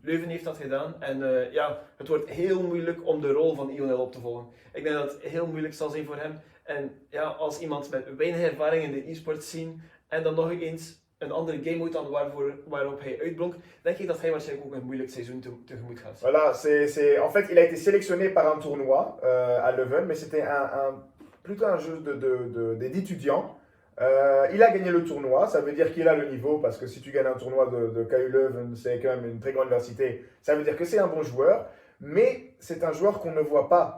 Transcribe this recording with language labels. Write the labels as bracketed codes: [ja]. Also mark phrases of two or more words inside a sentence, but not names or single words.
[nl] Leuven heeft dat gedaan en ja, het wordt heel moeilijk om de rol van Ionel op te volgen. Ik denk dat het heel moeilijk zal zijn voor hem. En ja, als iemand met weinig ervaring in de e-sports zien en dan nog eens een andere [en] game mode [nl] dan waarop hij uitblonk, denk ik dat hij waarschijnlijk ook een moeilijk seizoen tegemoet gaat. [fr] Voilà, en fait, il a été sélectionné par un tournoi à Leuven, mais c'était plutôt un jeu d'étudiants. Il a gagné le tournoi, ça veut dire qu'il a le niveau, parce que si tu gagnes un tournoi de KU Leuven, c'est quand même une très grande université, ça veut dire que c'est un bon joueur, mais c'est un joueur qu'on ne voit pas.